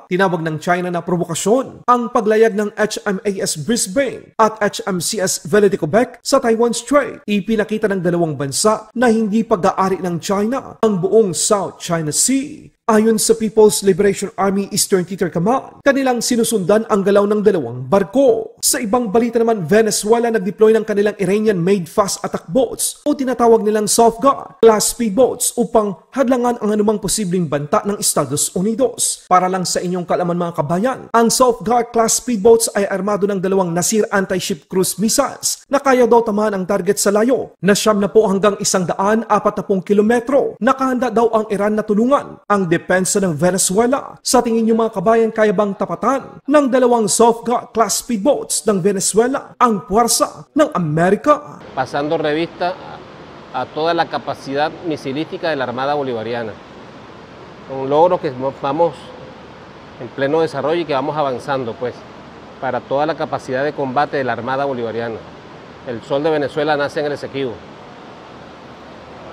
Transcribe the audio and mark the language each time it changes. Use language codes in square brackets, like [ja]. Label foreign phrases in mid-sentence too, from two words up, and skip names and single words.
[tl] Tinawag ng China na provokasyon ang paglayag ng HMAS Brisbane at HMCS Verity Quebec sa Taiwan Strait. Ipinakita ng 2 bansa na hindi pag-aari ng China ang buong South China Sea. Ayon sa People's Liberation Army Eastern Theater Command, kanilang sinusundan ang galaw ng dalawang barko. Sa ibang balita naman, Venezuela nag-deploy ng kanilang [en] Iranian-made fast attack boats [tl] o tinatawag nilang Soft Guard class speedboats upang hadlangan ang anumang posibleng banta ng Estados Unidos. Para lang sa inyong kaalaman mga kabayan, ang Soft Guard class speedboats ay armado ng dalawang Nasir [en] anti-ship cruise missiles [tl] na kaya daw tamaan ang target sa layo na 70 hanggang 140 kilometro. Nakahanda daw ang Iran na tulungan ang depensa ng Venezuela. Sa tingin niyo mga kabayan, kaya bang tapatan ng dalawang Soft Guard class speedboats ng Venezuela ang puwersa ng Amerika? [es] Pasando revista a toda la capacidad misilística de la Armada Bolivariana. Un logro que vamos en pleno desarrollo y que vamos avanzando pues para toda la capacidad de combate de la Armada Bolivariana. El sol de Venezuela nace en el Esequibo.